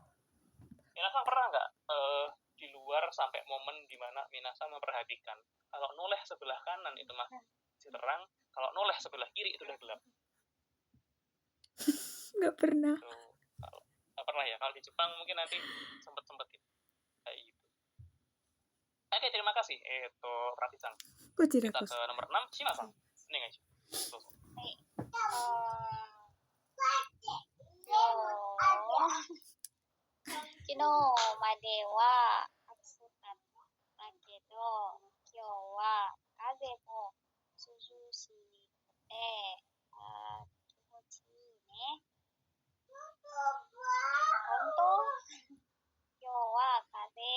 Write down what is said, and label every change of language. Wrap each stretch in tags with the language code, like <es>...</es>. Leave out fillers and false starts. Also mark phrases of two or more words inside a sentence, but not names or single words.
<id>Minasang pernah nggak di luar sampai momen di mana Minasang memperhatikan kalau noleh sebelah kanan itu masih terang, kalau noleh sebelah kiri itu udah gelap. Nggak pernah. Nggak pernah ya. Kalau di Jepang mungkin nanti sempet-sempetin kayak gitu. Oke, terima kasih. Pratisang. Kita ke nomor 6, Shimasang. Ini aja. Tuh.</id> <ja>昨日までは暑かったけど、今日は風も涼しくて、気持ちいいね。本当？今日は風</ja>